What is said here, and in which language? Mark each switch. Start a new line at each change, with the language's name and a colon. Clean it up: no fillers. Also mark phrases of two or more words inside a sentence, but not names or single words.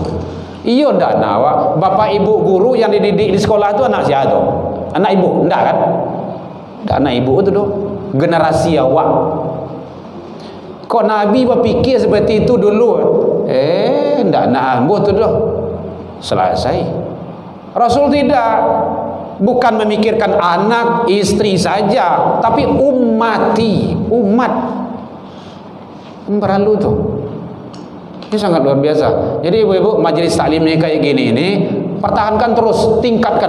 Minangkabau: Iyo ndak anak awak.
Indonesian: Bapak ibu guru yang dididik di sekolah tu anak siapa tu?
Minangkabau: Anak ibu, ndak kan? Ndak anak ibu tu doh. Generasi awak.
Indonesian: Kok Nabi berfikir seperti itu dulu?
Minangkabau: Ndak anak ambo tu doh.
Indonesian: Selesai. Rasul tidak. Bukan memikirkan anak, istri saja, tapi ummati, umat. Perlu tu. Ini sangat luar biasa. Jadi ibu-ibu majelis taklimnya kayak gini ini pertahankan terus, tingkatkan.